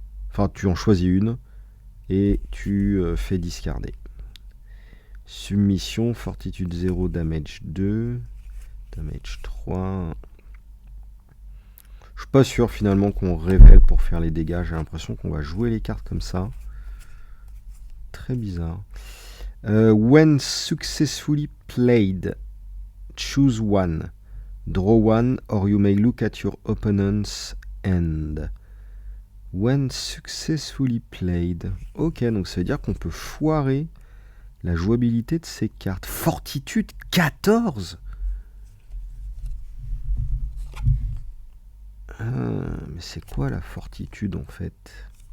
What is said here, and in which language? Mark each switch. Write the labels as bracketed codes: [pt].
[fr] Enfin, tu en choisis une. Et tu fais discarder. [en] Submission, Fortitude 0, Damage 2, Damage 3. [fr] Je suis pas sûr finalement qu'on révèle pour faire les dégâts. J'ai l'impression qu'on va jouer les cartes comme ça. Très bizarre. [en] When successfully played, choose one. Draw one or you may look at your opponent's end. When successfully played. [fr] Ok, donc ça veut dire qu'on peut foirer la jouabilité de ces cartes. [en] Fortitude 14. [fr] Mais c'est quoi la fortitude en fait?